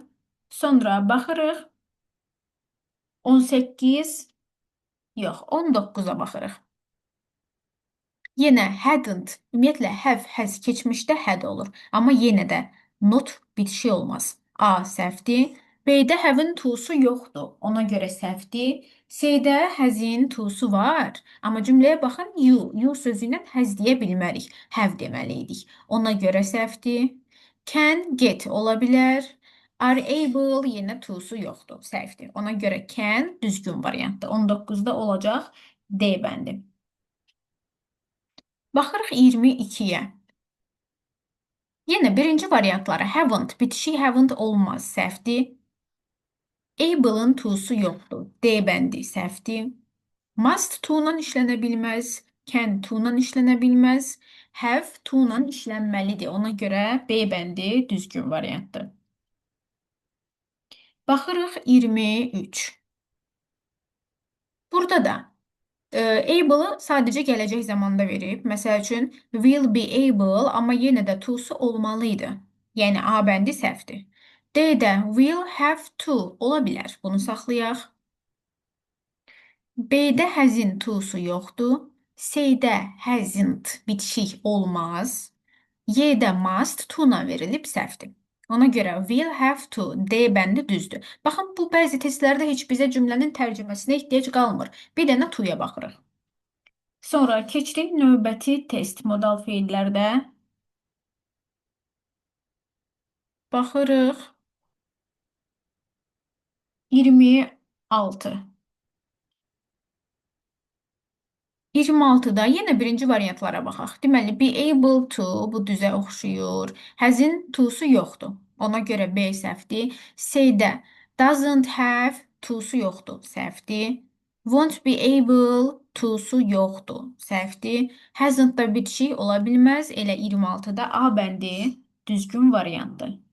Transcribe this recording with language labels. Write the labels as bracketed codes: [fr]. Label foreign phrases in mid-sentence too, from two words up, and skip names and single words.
[az] Sonra baxırıq 18, yox, 19-a baxırıq. Yenə hadn't, ümumiyyətlə have, has keçmişdə had olur. Amma yenə də not bitişi olmaz. A səhvdir. B-də have-in to'su yoxdur. Ona görə səhvdir. C-də has-in to'su var. Amma cümləyə baxın, [en] you. [az] You sözü ilə has deyə bilmərik. Have deməliydik. Ona görə səhvdir. Can, get ola bilər. [en] Are able [az] yenə to'su yoxdur. Səhvdir. Ona görə can düzgün variantdır. 19-da olacaq D bəndi. Baxırıq 22-yə. Yenə birinci variantları haven't, bitişik haven't olmaz, səhvdir. Able'ın to'su yoxdur, D bəndi səhvdir. Must to-la işlənə bilməz, can to-la işlənə bilməz, have to-la işlənməlidir. Ona görə B bəndi düzgün variantdır. Baxırıq 23. Burada da able'ı sadəcə gələcək zamanda verib. Məsəl üçün, [en] will be able, [az] amma yenə də to'su olmalıydı. Yəni, A bəndi səhvdir. D-də [en] will have to [az] ola bilər. Bunu saxlayaq. B-də has'in to'su yoxdur. C-də hasn't bitişik olmaz. Y-də must to-la verilib səhvdir. Ona görə [en] will have to, [az] D bəndi düzdür. Baxın, bu bəzi testlərdə heç bizə cümlənin tərcüməsinə ehtiyac qalmır. Bir dənə to-ya baxırıq. Sonra keçdik növbəti test modal feillərdə. Baxırıq 26. 26-da yenə birinci variantlara baxaq. Deməli, [en] be able to, [az] bu düzə oxşuyur. Has'in to'su yoxdur. Ona görə B səhvdir. C-də [en] doesn't have [az] to'su yoxdur. Səhvdir. [en] Won't be able [az] to'su yoxdur. Səhvdir. Hasn't da bitişik ola bilməz. Elə 26-da A bəndi düzgün variantdır.